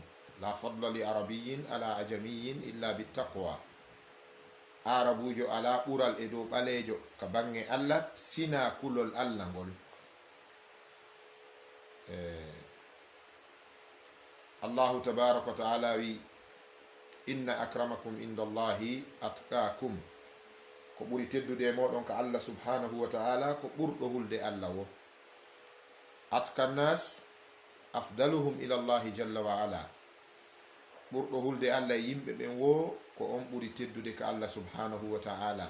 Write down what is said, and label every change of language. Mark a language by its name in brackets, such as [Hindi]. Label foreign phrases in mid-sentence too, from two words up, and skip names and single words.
[Arabic] لا فضل لعربي على أعجمي إلا بالتقوى. [Fula] arabujo ala ɓural e dow ɓalejo ka bange Allah sina kulol Allah ngol. [Arabic] الله تبارك وتعالى wi إن أكرمكم عند الله أتقاكم. [Fula] ko ɓuri teddude e moɗon ka [Arabic] الله سبحانه وتعالى [Fula] ko ɓurɗo hulde Allah wo. [Arabic] أتقى الناس أفضلهم إلى الله جل وعلا. [Fula] ɓurɗo hulde Allah e yimɓe ɓen wo ko on ɓuri teddude ka [Arabic] الله سبحانه وتعالى.